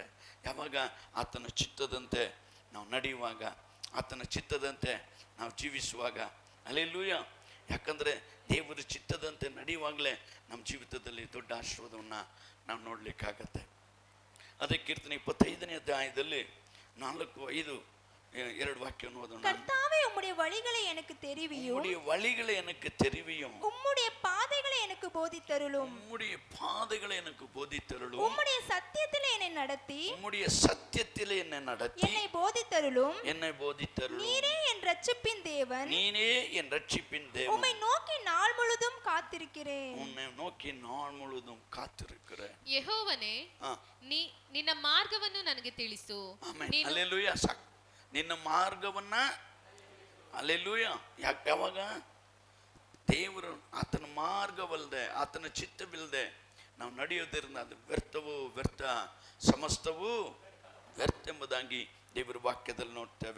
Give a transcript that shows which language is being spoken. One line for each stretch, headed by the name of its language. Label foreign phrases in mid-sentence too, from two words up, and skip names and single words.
Kannada: ಯಾವಾಗ ಆತನ ಚಿತ್ತದಂತೆ ನಾವು ನಡೆಯುವಾಗ, ಆತನ ಚಿತ್ತದಂತೆ ನಾವು ಜೀವಿಸುವಾಗ. ಅಲ್ಲೆಲ್ಲೂಯ. ಯಾಕಂದರೆ ದೇವರ ಚಿತ್ತದಂತೆ ನಡೆಯುವಾಗಲೇ ನಮ್ಮ ಜೀವಿತದಲ್ಲಿ ದೊಡ್ಡ ಆಶೀರ್ವಾದವನ್ನು ನಾವು ನೋಡಲಿಕ್ಕಾಗತ್ತೆ. ಅದೇ ಕೀರ್ತನೆ 25ನೇ ಅಧ್ಯಾಯದಲ್ಲಿ 4-5 2 ವಾಕ್ಯವನ್ನು ಓದೋಣ.
Tamil: கர்த்தாவே உம்முடைய வழிகளை எனக்கு தெரிவியும், உம்முடைய வழிகளை எனக்கு தெரிவியும், உம்முடைய பாதைகளை எனக்கு போதித்தருளும், உம்முடைய பாதைகளை எனக்கு போதித்தருளும், உம்முடைய சத்தியத்திலே என்னை நடத்தி, உம்முடைய சத்தியத்திலே என்னை நடத்தி, என்னை போதித்தருளும், என்னை போதித்தருளும். நீரே என் இரட்சிப்பின் தேவன், நீரே என் இரட்சிப்பின் தேவன். உம்மை நோக்கி நாள் முழுதும் காத்திருக்கிறேன், உம்மை நோக்கி நாள் முழுதும் காத்திருக்கிறேன்.
Kannada: ಯೆಹೋವನೇ, ನಿನ್ನ ಮಾರ್ಗವನ್ನು ನನಗೆ ತಿಳಿಸು. ಆಮೆನ್. ಹಲ್ಲೆಲೂಯಾ. ನಿನ್ನ ಮಾರ್ಗವನ್ನ ಅಲ್ಲೆಲೂಯಾ. ಯಾವಾಗ ದೇವರು ಆತನ ಮಾರ್ಗವಲ್ಲದೆ, ಆತನ ಚಿತ್ತವಿಲ್ಲದೆ ನಾವು ನಡೆಯೋದ್ರಿಂದ ಅದು ವ್ಯರ್ಥ, ಸಮಸ್ತವೂ ವ್ಯರ್ಥ ಎಂಬುದಾಗಿ ದೇವರ ವಾಕ್ಯದಲ್ಲಿ ನೋಡ್ತೇವೆ.